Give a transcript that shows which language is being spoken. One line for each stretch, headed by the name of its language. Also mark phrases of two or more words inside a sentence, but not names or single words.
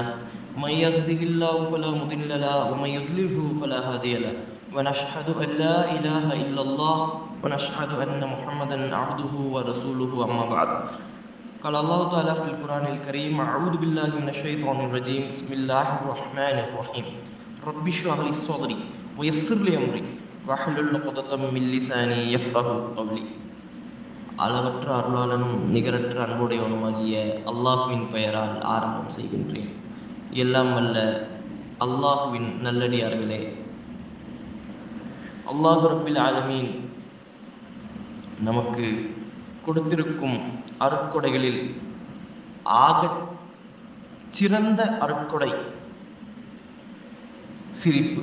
Arabic: من يهده الله فلا مضل له ومن يضلله فلا هادي له ونشهد أن لا إله إلا الله ونشهد أن محمدا عبده ورسوله. أما بعد، قال الله تعالى في القرآن الكريم: أعوذ بالله من الشيطان الرجيم. بسم الله الرحمن الرحيم. رب اشرح لي صدري ويسر لي أمري واحلل عقدة من لساني يفقهوا قولي.
Tamil: அளவற்ற அருளாளனும் நிகரற்ற அன்புடையவனுமாகிய அல்லாஹுவின் பெயரால் ஆரம்பம் செய்கின்றேன். எல்லாம் வல்ல அல்லாஹுவின் நல்லடியார்களே,
Arabic: الله رب العالمين
Tamil: நமக்கு கொடுத்திருக்கும் அருட்கொடைகளில் ஆக சிறந்த அருட்கொடை சிரிப்பு.